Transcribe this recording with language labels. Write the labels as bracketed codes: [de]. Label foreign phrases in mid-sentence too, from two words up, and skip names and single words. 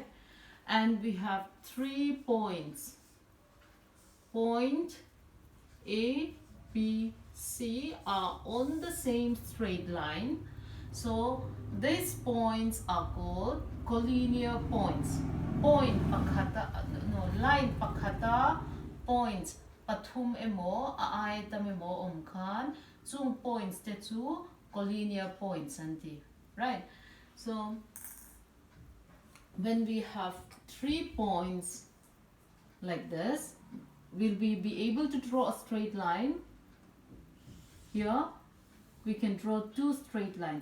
[en] And we have 3 points. Point A, B, C are on the same straight line. So these points are called collinear points. [lus] Point pakhata, line pakhata, points pathum emo, aaitam emo omkhan, chung points te chu [en] collinear points [lus] anti, right? [en] So when we have 3 points like this, will we be able to draw a straight line? Here we can draw 2 straight lines.